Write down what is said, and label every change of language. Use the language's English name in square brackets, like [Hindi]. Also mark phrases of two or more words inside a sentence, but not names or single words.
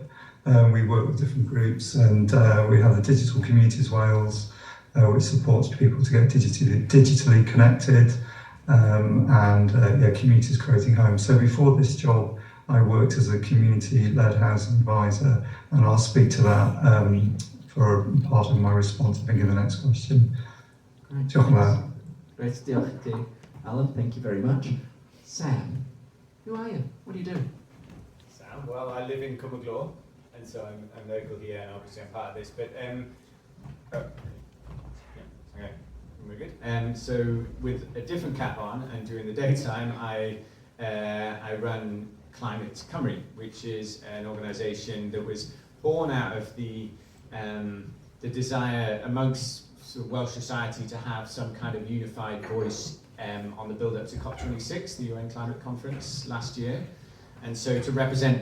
[English] We work with different groups, and we have the Digital Communities Wales, which supports people to get digitally connected, and communities creating homes. So before this job, I worked as a community-led housing advisor, and I'll speak to that for part of my response, I think, in the next question. Great, Great, [Welsh] diolch i ti, Allan, [English] thank you very much. Sam, who are you? What do you do? Sam, well, I live in Cwmpas, and so I'm local here, and obviously I'm part of this, but okay, we're good. So with a different cap on, and during the daytime, I run Climate Cymru, which is an organisation that was born out of the desire amongst sort of Welsh society to have some kind of unified voice on the build-up to COP26, the UN Climate Conference last year, and so to represent